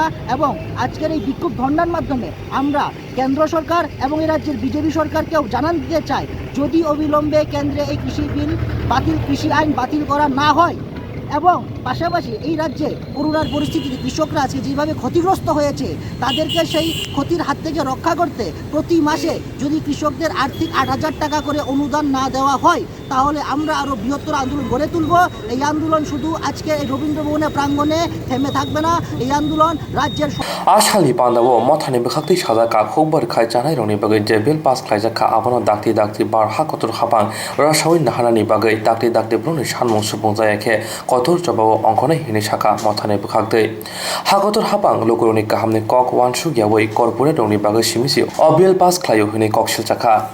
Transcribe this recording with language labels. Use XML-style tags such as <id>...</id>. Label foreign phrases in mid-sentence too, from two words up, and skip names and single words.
<bn>এবং আজকের এই বিক্ষোভ ধর্ণার মাধ্যমে আমরা কেন্দ্র সরকার এবং এই রাজ্যের বিজেপি সরকারকেও জানান দিতে চাই, যদি অবিলম্বে কেন্দ্রে এই কৃষি আইন বাতিল করা না হয় এবং পাশাপাশি এই রাজ্যে করোনার পরিস্থিতিতে কৃষকরা আজকে যেভাবে ক্ষতিগ্রস্ত হয়েছে তাদেরকে সেই ক্ষতির হাত থেকে রক্ষা করতে প্রতি মাসে যদি কৃষকদের আর্থিক 8,000 টাকা করে অনুদান না দেওয়া হয় তাহলে আমরা আরও বৃহত্তর আন্দোলন গড়ে তুলব। এই আন্দোলন শুধু আজকে এই রবীন্দ্র ভবনের প্রাঙ্গণে থেমে থাকবে না, এই আন্দোলন রাজ্যের</bn> <trp>आसामनि बान्दावो मथानि बखाक्ति साजाका खबर खाय जानाय रंनि बागै जे बिल पास खालायजाखा आबानो दाक्ति बार हाकतर हाबां रासावि नाहानानि बागै दाक्ति ब्रुनि सानमुं सुबुं जायाखे कतर जबाव अंखनाय हिनि साखा मथानि बखाक्ति हाकतर हाबां लोगोरनि गाहामनि कक वान सुगियावै कर्पोरेट रंनि बागै सिमिसि अ बिल पास खालायो हिनि कक सिलजाखा</trp>